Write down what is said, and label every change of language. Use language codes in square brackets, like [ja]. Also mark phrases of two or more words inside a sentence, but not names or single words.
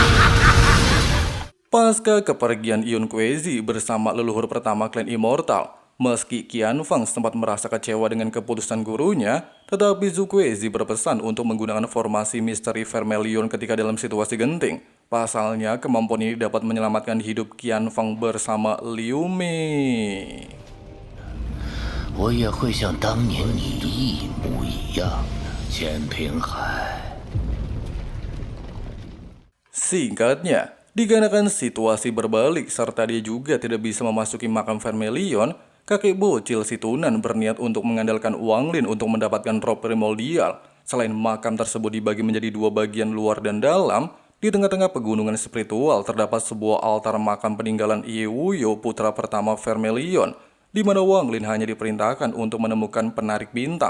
[id] Pasca kepergian Yun Kuezi bersama leluhur pertama klan immortal, Meski Qianfang sempat merasa kecewa dengan keputusan gurunya, tetapi Zhu Kuezi berpesan untuk menggunakan formasi misteri Vermilion ketika dalam situasi genting. Pasalnya, kemampuan ini dapat menyelamatkan hidup Qianfang bersama Liu Mei. [zh] 我也会像当年你一模一样，钱平海。 [id] Singkatnya, dikarenakan situasi berbalik serta dia juga tidak bisa memasuki makam Vermilion, kakek bocil si Tunan berniat untuk mengandalkan Wang Lin untuk mendapatkan roh primordial. Selain makam tersebut dibagi menjadi dua bagian luar dan dalam, di tengah-tengah pegunungan spiritual terdapat sebuah altar makam peninggalan Ye Wuyo, putra pertama Vermilion, di mana Wang Lin hanya diperintahkan untuk menemukan penarik bintang.